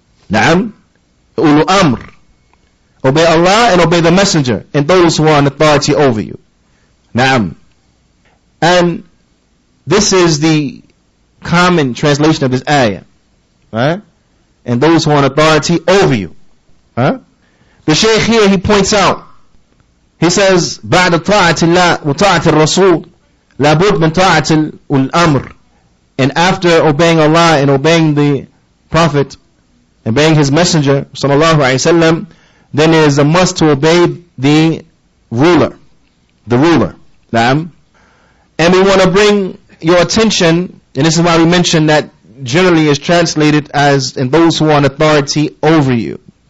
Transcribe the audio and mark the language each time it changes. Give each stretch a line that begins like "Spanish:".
English: Na'am, ulu amr. Obey Allah and obey the Messenger, and those who are in authority over you. Na'am. And This is the common translation of this ayah. Right? And those who are on authority over you. Huh? The Shaykh here, he points out, he says,
Arabic: بعد طاعة الله وطاعة الرسول لابد من طاعة الأمر.
English: And after obeying Allah and obeying the Prophet, obeying his messenger, sallallahu alayhi wasallam, then it is a must to obey the ruler. The ruler. Naam. And we want to bring your attention, and this is why we mentioned that generally is translated as in those who are on authority over you.